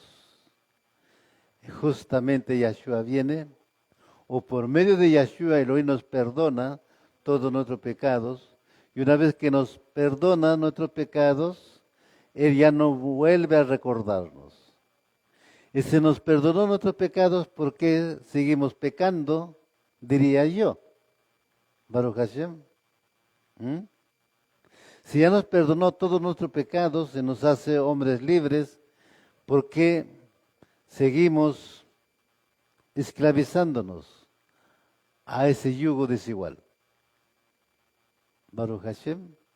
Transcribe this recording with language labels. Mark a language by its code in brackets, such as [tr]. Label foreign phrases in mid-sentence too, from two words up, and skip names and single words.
[es] Y justamente Yahshua viene, o por medio de Yahshua Elohim nos perdona todos nuestros pecados, y una vez que nos perdona nuestros pecados, Él ya no vuelve a recordarnos. Y se nos perdonó nuestros pecados, ¿por qué seguimos pecando? Diría yo. [he] ברוך השם. [es] Si ya nos perdonó todos nuestros pecados y nos hace hombres libres, ¿por qué seguimos esclavizándonos a ese yugo desigual? [he] ברוך השם.